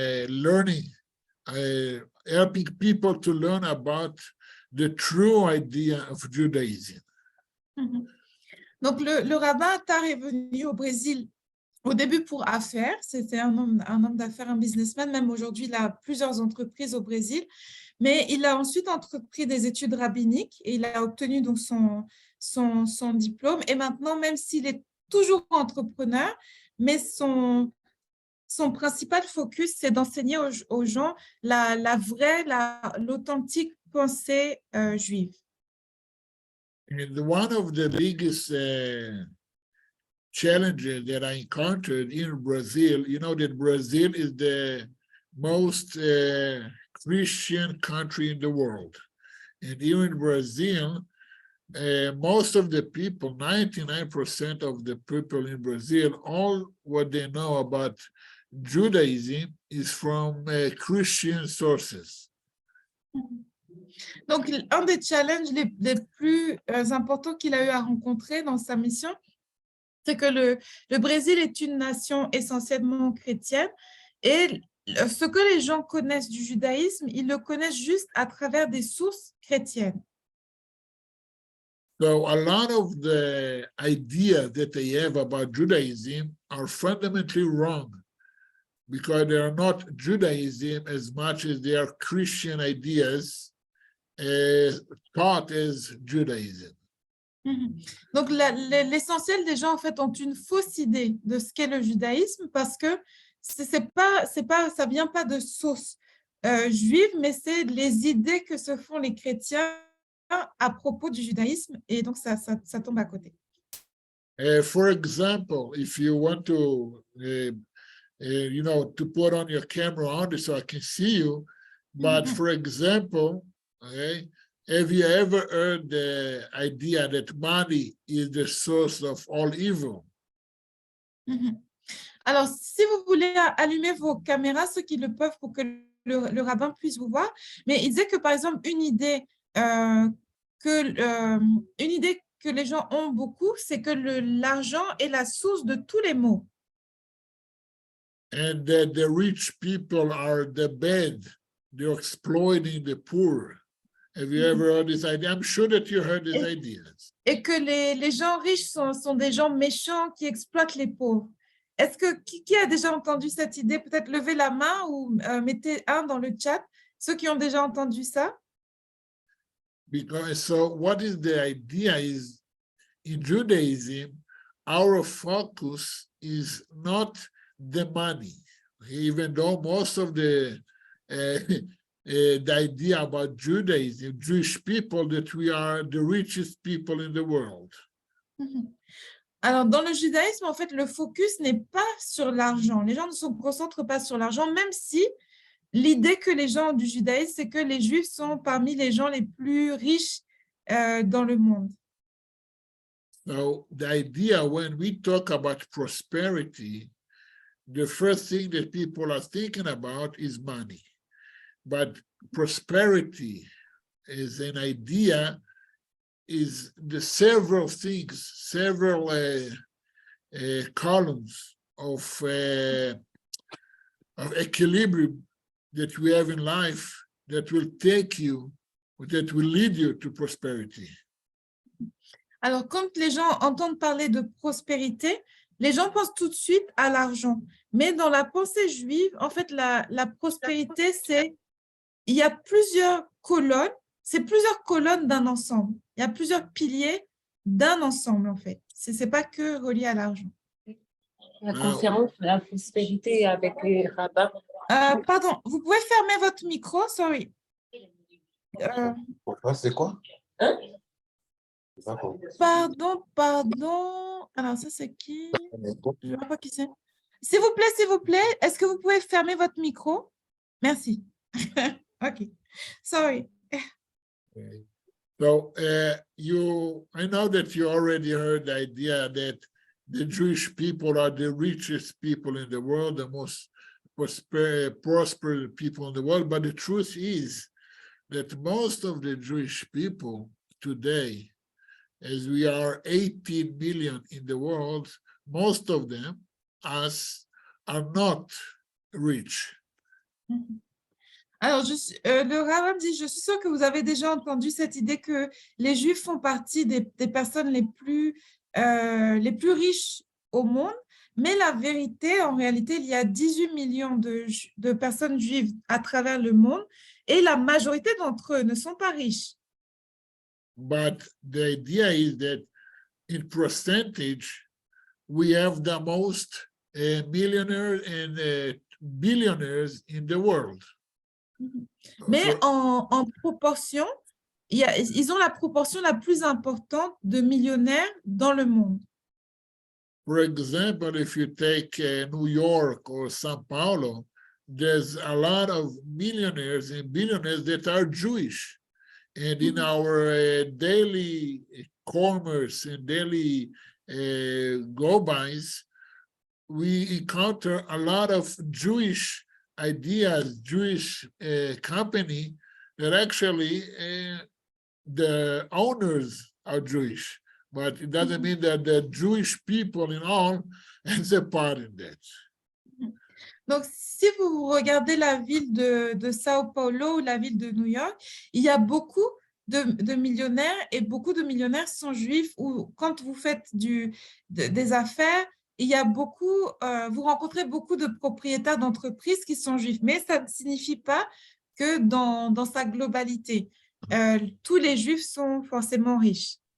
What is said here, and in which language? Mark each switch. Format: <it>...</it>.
<en>learning, helping people to learn about the true idea of Judaism.</en> <fr>Donc, le rabbin Attar est venu au Brésil au début pour affaires. C'était un homme d'affaires, un businessman. Même aujourd'hui, il a plusieurs entreprises au Brésil. Mais il a ensuite entrepris des études rabbiniques et il a obtenu donc son diplôme. Et maintenant, même s'il est toujours entrepreneur, mais son principal focus, c'est d'enseigner aux gens la vraie, l'authentique pensée juive.</fr> <en>And one of the biggest challenges that I encountered in Brazil, you know that Brazil is the most Christian country in the world. And here in Brazil, most of the people, 99% of the people in Brazil, all what they know about Judaism is from Christian sources.</en> <fr>Donc, un des challenges les plus importants qu'il a eu à rencontrer dans sa mission, c'est que le Brésil est une nation essentiellement chrétienne et ce que les gens connaissent du judaïsme, ils le connaissent juste à travers des sources chrétiennes.</fr> <en>So a lot of the ideas that they have about Judaism are fundamentally wrong because they are not Judaism as much as they are Christian ideas taught as Judaism.</en> <fr>Donc, l'essentiel des gens, en fait, ont une fausse idée de ce qu'est le judaïsme parce que ça ne vient pas de sources juives, mais c'est les idées que se font les chrétiens à propos du judaïsme et donc ça tombe à côté.</fr> <en>For example, if you want to, to put on your camera on so I can see you, but for example, okay, have you ever heard the idea that money is the source of all evil?</en> <fr>Alors, si vous voulez allumer vos caméras, ceux qui le peuvent pour que le rabbin puisse vous voir, mais il disait que, par exemple, une idée que les gens ont beaucoup, c'est que l'argent est la source de tous les maux.</fr> <en>And that the rich people are the bad, they're exploiting the poor. Have you ever heard this idea? I'm sure that you heard these ideas.</en> <fr>Et que les gens riches sont des gens méchants qui exploitent les pauvres. Est-ce que qui a déjà entendu cette idée? Peut-être levez la main ou mettez un dans le chat, ceux qui ont déjà entendu ça.</fr> <en>Because so what is the idea is in Judaism, our focus is not the money, even though most of the idea about Judaism, Jewish people, that we are the richest people in the world.</en> <fr>Alors, dans le judaïsme, en fait, le focus n'est pas sur l'argent. Les gens ne se concentrent pas sur l'argent, même si l'idée que les gens ont du judaïsme, c'est que les Juifs sont parmi les gens les plus riches dans le monde.</fr> <en>So the idea when we talk about prosperity, the first thing that people are thinking about is money. But prosperity is an idea, is the several things, several columns of equilibrium that we have in life that will lead you to prosperity.</en> <fr>Alors, quand les gens entendent parler de prospérité, les gens pensent tout de suite à l'argent. Mais dans la pensée juive, en fait, la prospérité, il y a plusieurs colonnes, c'est plusieurs colonnes d'un ensemble. Il y a plusieurs piliers d'un ensemble, en fait. Ce n'est pas que relié à l'argent. La conférence de la prospérité avec les rabbins. Pardon, vous pouvez fermer votre micro, sorry. Pourquoi, c'est quoi? Hein? Pardon. Alors, ça, c'est qui? Je ne vois pas qui c'est. S'il vous plaît, est-ce que vous pouvez fermer votre micro? Merci. OK. Sorry. Okay.</fr> <en>So I know that you already heard the idea that the Jewish people are the richest people in the world, the most prosperous people in the world. But the truth is that most of the Jewish people today, as we are 18 million in the world, most of them, us, are not rich.</en> <fr>Alors, le rabbin dit, je suis sûre que vous avez déjà entendu cette idée que les Juifs font partie des personnes les plus riches au monde, mais la vérité, en réalité, il y a 18 millions de personnes juives à travers le monde et la majorité d'entre eux ne sont pas riches.</fr> <en>But the idea is that in percentage, we have the most millionaires and billionaires in the world.</en> <fr>Mais en proportion, ils ont la proportion la plus importante de millionnaires dans le monde.</fr> <en>For example, if you take New York or Sao Paulo, there's a lot of millionaires and billionaires that are Jewish. And in our daily commerce and daily go-bys, we encounter a lot of Jewish ideas, Jewish company that actually the owners are Jewish, but it doesn't mean that the Jewish people in all has a part in that.</en> <fr>Donc, si vous regardez la ville de Sao Paulo ou la ville de New York, il y a beaucoup de millionnaires et beaucoup de millionnaires sont juifs ou quand vous faites des affaires, il y a beaucoup, vous rencontrez beaucoup de propriétaires d'entreprises qui sont juifs, mais ça ne signifie pas que dans sa globalité, tous les juifs sont forcément riches.</fr>